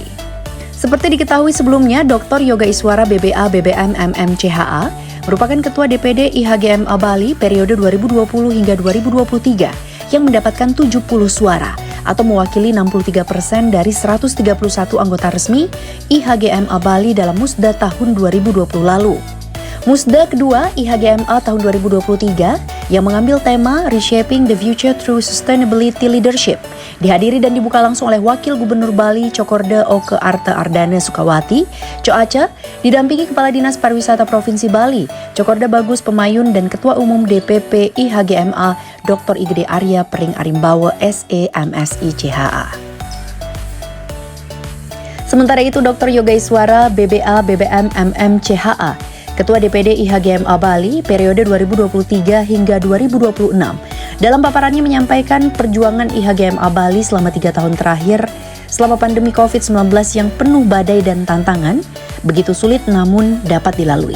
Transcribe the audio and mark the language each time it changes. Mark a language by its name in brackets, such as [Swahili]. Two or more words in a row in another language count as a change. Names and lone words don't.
[Indonesian] Seperti diketahui sebelumnya, Dr. Yoga Iswara BBA BBM MM CHA merupakan Ketua DPD IHGMA Bali periode 2020 hingga 2023 yang mendapatkan 70 suara atau mewakili 63% dari 131 anggota resmi IHGMA Bali dalam Musda tahun 2020 lalu. Musda kedua IHGMA tahun 2023 yang mengambil tema [English] Reshaping the Future Through Sustainability Leadership [Indonesian] dihadiri dan dibuka langsung oleh Wakil Gubernur Bali Cokorda Oke Arta Ardana Sukawati, Coaca, didampingi Kepala Dinas Pariwisata Provinsi Bali, Cokorda Bagus Pemayun dan Ketua Umum DPP IHGMA Dr. Igede Arya Pering Arimbawa SE MSI CHA. Sementara itu Dr. Yoga Iswara BBA BBM MM CHA Ketua DPD IHGMA Bali periode 2023 hingga 2026 dalam paparannya menyampaikan perjuangan IHGMA Bali selama 3 tahun terakhir selama pandemi COVID-19 yang penuh badai dan tantangan begitu sulit namun dapat dilalui.